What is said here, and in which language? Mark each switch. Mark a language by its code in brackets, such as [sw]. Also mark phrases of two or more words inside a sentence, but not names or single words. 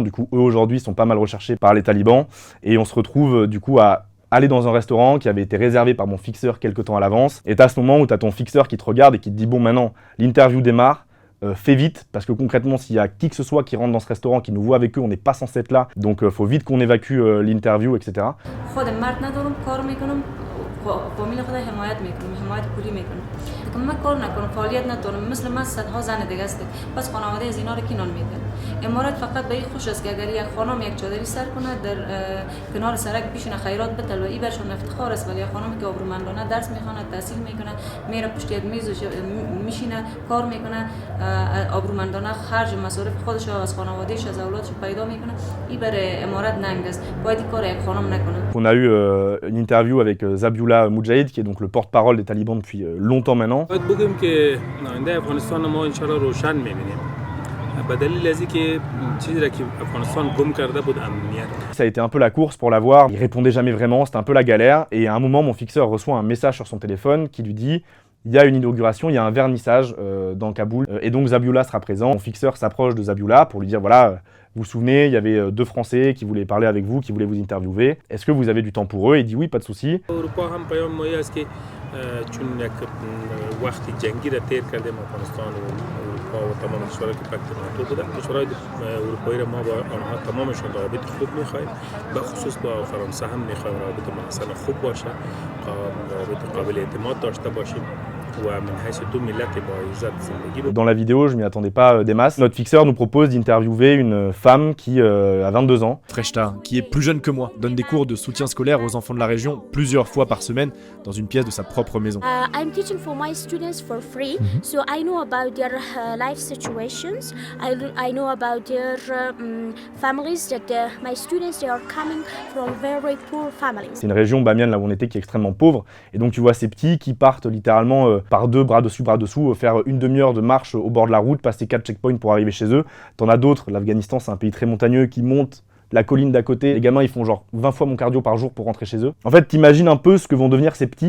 [fr] Du coup, eux, aujourd'hui, sont pas mal recherchés par les talibans, et on se retrouve, du coup, à aller dans un restaurant qui avait été réservé par mon fixeur quelques temps à l'avance, et t'as ce moment où t'as ton fixeur qui te regarde et qui te dit « Bon, maintenant, l'interview démarre, fais vite, parce que concrètement, s'il y a qui que ce soit qui rentre dans ce restaurant, qui nous voit avec eux, on n'est pas censé être là, donc faut vite qu'on évacue l'interview, etc. » [fa] من کار نکنم فعالیت ندارم مثل من صدها زن دیگه است پس خانواده از اینا رو کی نان میدن امارات فقط به این خوش است که اگر یک خانم یک چادری سر کنه در کنار سرک بشینه خیرات بتل و این برشون افتخار است ولی خانمی که آبرومندانه درس میخونه تحصیل میکنه میره پشت یک میز میشینه کار میکنه آبرومندانه خرج مصارف خودش از خانواده‌اش از اولادش پیدا میکنه این بر امارات ننگ است باید این کار یک خانم نکنه. [fr] On a eu une interview avec Zabiullah Mujahid qui est donc le porte-parole des talibans depuis longtemps maintenant. [fa] بگیم که آینده افغانستان ما انشالله روشن می‌بینیم. به دلیل از اینکه چیزی را که افغانستان گم کرده بود امنیت. [fr] Ça a été un peu la course pour l'avoir. Il répondait jamais vraiment, c'était un peu la galère. Et à un moment, mon fixeur reçoit un message sur son téléphone qui lui dit il y a une inauguration, il y a un vernissage dans Kaboul. Et donc Zabiullah sera présent. Mon fixeur s'approche de Zabiullah pour lui dire voilà, vous vous souvenez, il y avait 2 Français qui voulaient parler avec vous, qui voulaient vous interviewer. Est-ce que vous avez du temps pour eux? Il dit oui, pas de souci. [fa] چون یک وقت جنگی را تیر کردیم افغانستان و اروپا و تمام کشورهای که پکت ناتو بودن کشورهای اروپایی را ما با آنها تمامشون روابط خوب می‌خوایم به خصوص با فرانسه هم می‌خوایم روابط مثلا خوب باشه روابط قابل اعتماد داشته باشیم. [fr] Dans la vidéo, je m'y attendais pas des masses. Notre fixeur nous propose d'interviewer une femme qui a 22 ans. Freshta, qui est plus jeune que moi, donne des cours de soutien scolaire aux enfants de la région plusieurs fois par semaine dans une pièce de sa propre maison. [en] I'm teaching for my students for free, so I know about their life situations. I know about their families that my students they are coming from very poor families. [fr] C'est une région Bamiyan là où on était qui est extrêmement pauvre et donc tu vois ces petits qui partent littéralement par 2 bras dessous, faire une demi-heure de marche au bord de la route, passer 4 checkpoints pour arriver chez eux. T'en as d'autres, l'Afghanistan c'est un pays très montagneux qui monte la colline d'à côté. Les gamins ils font genre 20 fois mon cardio par jour pour rentrer chez eux. En fait t'imagines un peu ce que vont devenir ces petits.